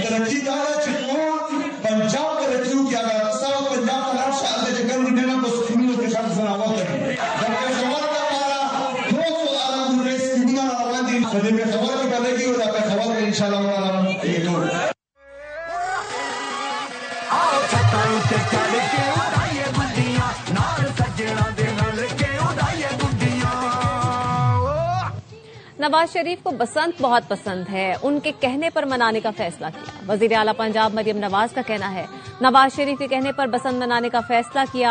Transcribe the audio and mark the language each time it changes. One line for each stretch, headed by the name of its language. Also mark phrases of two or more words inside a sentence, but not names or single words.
Pashto: ترقي دا ده چې ټول پنجاب ترقي وکړي. هغه ستا پنجاب ته لاړ شه، هلته چې کوم ډېر په سکولونو کې خلک زناور کوي. د پېښور لپاره ټول الحمدلله سکولونه روان دي. په دې پېښور کې به لګي او دا پېښور به
Arabic: انشاءالله تعالی
Urdu: نواز شریف کو بسنت بہت پسند ہے، ان کے کہنے پر منانے کا فیصلہ کیا. وزیر اعلیٰ پنجاب مریم نواز کا کہنا ہے نواز شریف کے کہنے پر بسنت منانے کا فیصلہ کیا.